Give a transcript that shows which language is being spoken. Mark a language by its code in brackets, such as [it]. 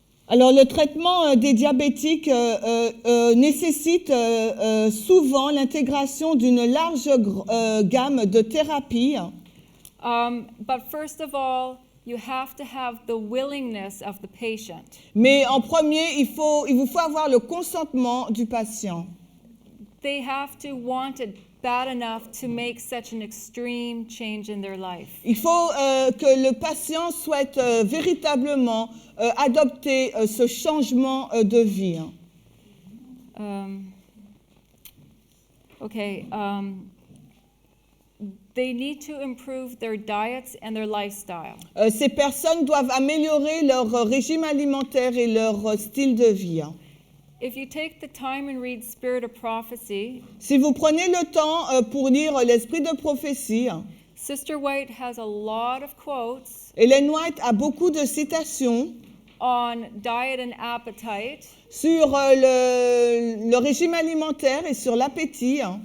[fr] Alors, le traitement des diabétiques nécessite souvent l'intégration d'une large gamme de thérapies. [en] But first of all, you have to have the willingness of the patient. [fr] Mais en premier, il vous faut avoir le consentement du patient. [en] They have to want it bad enough to make such an extreme change in their life. [fr] Il faut que le patient souhaite véritablement adopter ce changement de vie. [en] Okay, they need to improve their diets and their lifestyle. [fr] Ces personnes doivent améliorer leur régime alimentaire et leur style de vie. [en] If you take the time and read Spirit of Prophecy, [fr] Si vous prenez le temps pour lire l'esprit de prophétie, [en] Sister White has a lot of quotes [fr] Ellen White a beaucoup de citations [en] on diet and appetite, [fr] sur le régime alimentaire et sur l'appétit,